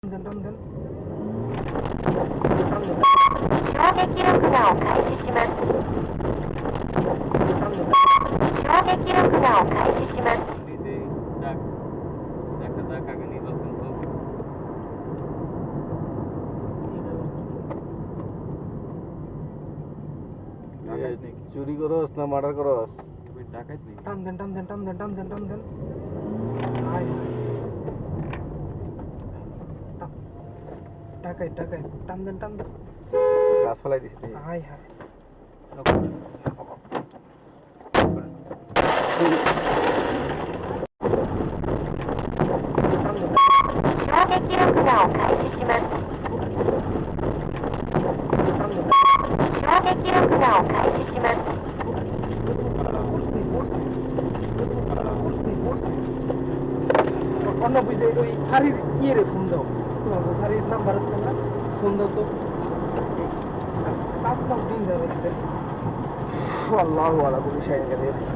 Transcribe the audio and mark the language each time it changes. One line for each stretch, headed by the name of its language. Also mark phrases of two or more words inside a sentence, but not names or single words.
Bangla: দেন
Japanese: 衝撃録画を開始します。衝撃録画を開始します。
Bangla: চুরি করস না মার্ডার করস? টান দেন হাই টাকাই টান দেন গাছ ফেলাই দিস হাই
Japanese: 衝撃録画を開始します。衝撃録画を開始します。
Bangla: অন্য বুঝে ওই গাড়ির ইয়ে ফোন দাও, গাড়ির নাম্বার আছে না, ফোন দাও তো। 5 দিন যাবে
Arabic: الله على كل شيء قدير.